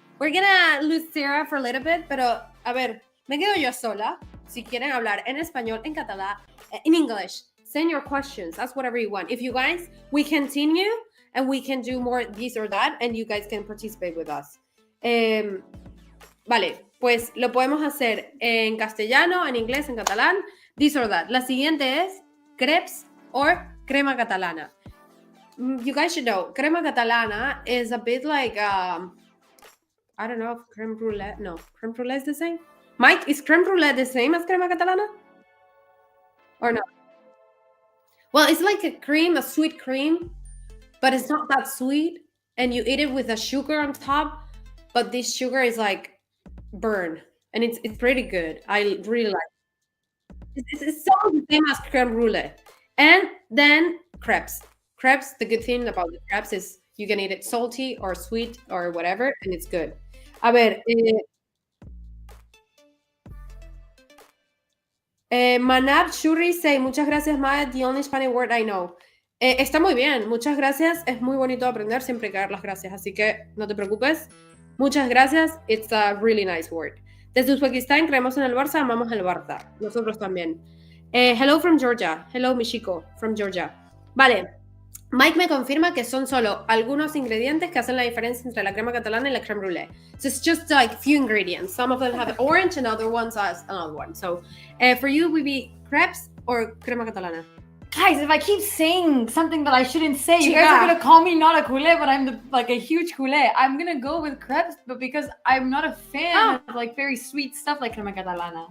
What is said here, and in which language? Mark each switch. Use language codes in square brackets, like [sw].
[en] We're gonna lose Sarah for a little bit, [es] pero a ver, me quedo yo sola. Si quieren hablar en español, en catalán, [en] in English, send your questions. That's whatever you want. If you guys, we continue and we can do more this or that, and you guys can participate with us. [es] Vale, pues lo podemos hacer en castellano, en inglés, en catalán, [en] this or that. [es] La siguiente es crepes or crema catalana. [en] You guys should know, crema catalana is a bit like, I don't know if creme brulee. No, creme brulee is the same. Mike, is creme brulee the same as crema catalana? Or not? Well, it's like a sweet cream, but it's not that sweet. And you eat it with a sugar on top, but this sugar is like burn. And it's pretty good. I really like it. It's so the same as creme brulee. And then crepes. Crepes, the good thing about the crepes is you can eat it salty or sweet or whatever, and it's good. [es] A ver, [en] Manab Shuri say, [es] muchas gracias, [en] Maya, the only Spanish word I know. [es] Está muy bien, muchas gracias. Es muy bonito aprender, siempre hay que dar las gracias, así que no te preocupes. Muchas gracias, [en] it's a really nice word. [es] Desde Uzbekistán, creemos en el Barça, amamos el Barça. Nosotros también. [en] Hello from Georgia. Hello, Michiko, from Georgia. Vale. [es] Mike me confirma que son solo algunos ingredientes que hacen la diferencia entre la crema catalana y la creme brulee. [en] So it's just like few ingredients. Some of them have orange and other ones has another one. So for you, would be crepes or crema catalana? Guys, if I keep saying something that I shouldn't say, you guys are going to call me not a culé, but I'm like a huge culé. I'm going to go with crepes, but because I'm not a fan of like very sweet stuff like crema catalana.